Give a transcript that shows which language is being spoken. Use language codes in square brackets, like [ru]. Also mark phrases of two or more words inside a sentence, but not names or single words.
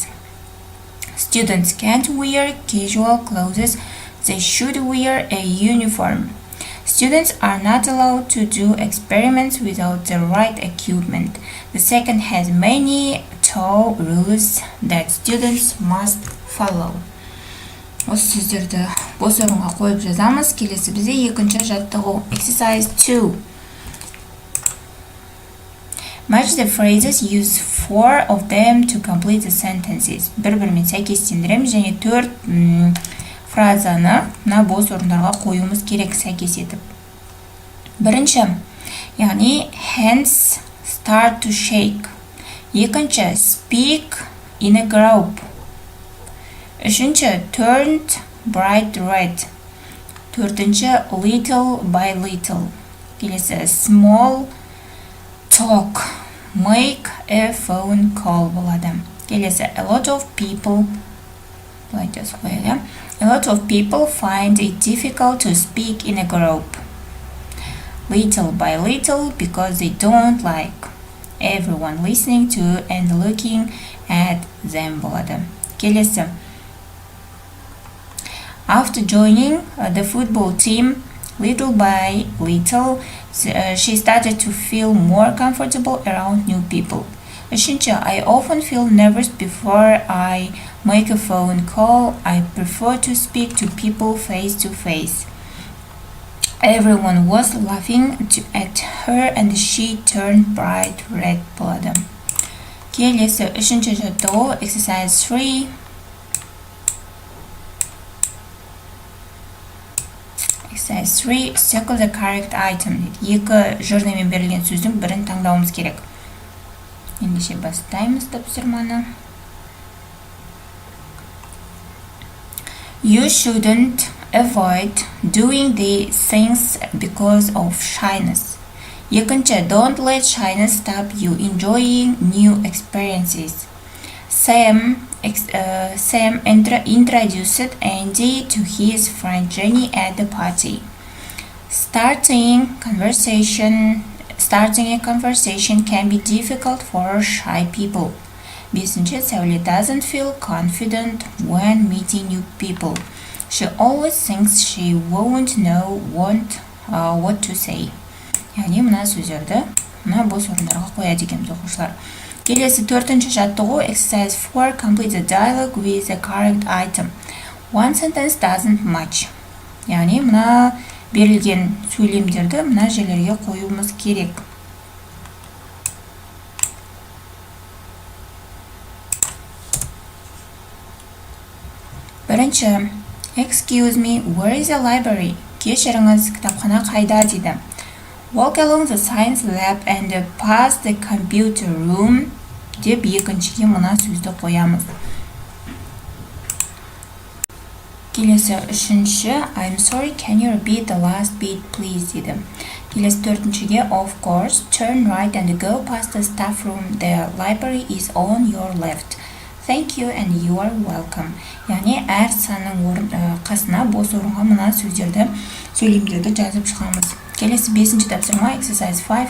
[en] Students can't wear casual clothes. They should wear a uniform. Students are not allowed to do experiments without the right equipment. The second has many tough rules that students must follow. [kk] Осы сөздерді бос орынға қойып жазамыз. Келесі бізде екінші жаттығу. [en] Exercise 2. Match the phrases, use 4 of them to complete the sentences. [kk] Бір-бірімен сәйкестендіреміз және 4 фразаны мына бос орындарға қоюымыз керек сәйкес етіп. Бірінші, яғни [en] hands start to shake. Екінші, speak in a group. Үшінші, turned bright red. Төртінші, little by little. Келесі, small talk, make a phone call болады. [kk] Келесі, [en] a lot of people find it difficult to speak in a group. Little by little, because they don't like everyone listening to and looking at them болады. [kk] Келесі, [en] after joining the football team, little by little, she started to feel more comfortable around new people. Үшінші, I often feel nervous before I make a phone call. I prefer to speak to people face to face. Everyone was laughing at her and she turned bright red болады. [kk] Келесі, үшінші жаттығу, exercise 3. [en] Exercise 3. Circle the correct item. [kk] Екі жырнымен берілген сөздің бірін таңдауымыз керек. Ендеше бастаймыз тапсырманы. [en] You shouldn't avoid doing the things because of shyness. Екінші, don't let shyness stop you enjoying new experiences. Sam introduced Andy to his friend Jenny at the party. Starting a conversation can be difficult for shy people. Бесінші, Сәуле doesn't feel confident when meeting new people. She always thinks she won't know what to say. [kk] Яғни мына сөздерді мына бос орындарға қояды екенбіз оқушылар. Келесі төртінші жаттығу, exercise 4. [en] Complete the dialogue with the correct item. One sentence doesn't match. [kk] Яғни мына берілген сөйлемдерді мына жерлерге қоюымыз керек. Бірінші, [en] excuse me, where is the library? [kk] Кешіріңіз, кітапхана қайда дейді. [en] Walk along the science lab and pass the computer room [kk] деп екіншіге мына сөзді қоямыз. Келесі үшінші, [en] I'm sorry, can you repeat the last bit please дейді. [kk] Келесі төртіншіге, [en] of course, turn right and go past the staff room. The library is on your left. Thank you and you are welcome. [kk] Яғни әр санның қасына бос орынға мына сөздерді, сөйлемдерді жазып шығамыз. Келесі бесінші тапсырма, exercise 5.